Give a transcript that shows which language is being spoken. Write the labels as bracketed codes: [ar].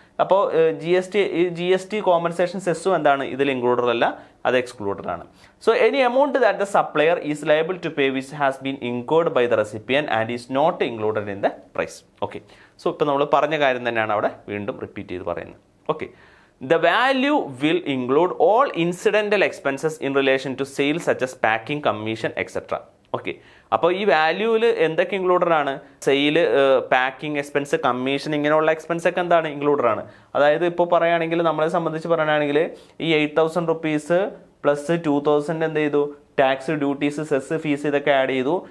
[ml] അപ്പോൾ GST compensation സെസ്സും എന്താണ്, ഇതിൽ ഇൻക്ലൂഡഡ് അല്ല, അത് എക്സ്ക്ലൂഡഡ് ആണ്. [en] So any amount that the supplier is liable to pay which has been incurred by the recipient and is not included in the price. [ml] Okay, so ഇപ്പോൾ നമ്മൾ പറഞ്ഞ കാര്യം തന്നെയാണ് അവിടെ വീണ്ടും റിപ്പീറ്റ് ചെയ്ത് പറയുന്നത്. [en] Okay, the value will include all incidental expenses in relation to sales such as packing, commission, etc. [ml] Okay, അപ്പോൾ ഈ വാല്യൂവിൽ എന്തൊക്കെ ഇൻക്ലൂഡഡ് ആണ്? സെയിൽ, പാക്കിംഗ് എക്സ്പെൻസ്, കമ്മീഷൻ, ഇങ്ങനെയുള്ള എക്സ്പെൻസ് ഒക്കെ എന്താണ്, ഇൻക്ലൂഡഡ് ആണ്. അതായത് ഇപ്പോൾ പറയുകയാണെങ്കിൽ നമ്മളെ സംബന്ധിച്ച് പറയുകയാണെങ്കിൽ ഈ 8,000 റുപ്പീസ് പ്ലസ് 2,000 എന്ത് ചെയ്തു, ടാക്സ്, ഡ്യൂട്ടീസ്, സെസ്, ഫീസ് ഇതൊക്കെ ആഡ് ചെയ്തു.